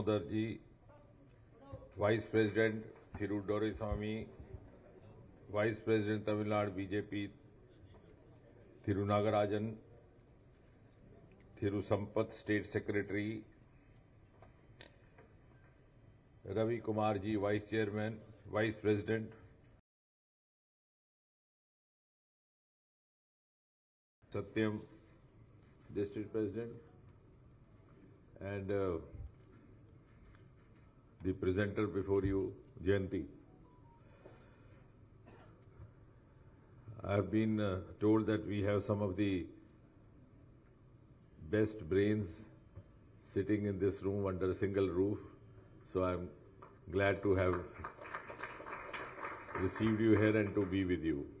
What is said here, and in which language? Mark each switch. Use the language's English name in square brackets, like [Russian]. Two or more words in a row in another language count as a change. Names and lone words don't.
[English] Damodarji, Vice President Thiru Doraiswamy, Vice President Tamil Nadu BJP Thiru Nagarajan, Thiru Sampath, State Secretary, Ravi Kumar ji, Vice Chairman, Vice President, Satyam, District President, and the presenter before you, Jayanti. I have been told that we have some of the best brains sitting in this room under a single roof, so I'm glad to have received you here and to be with you.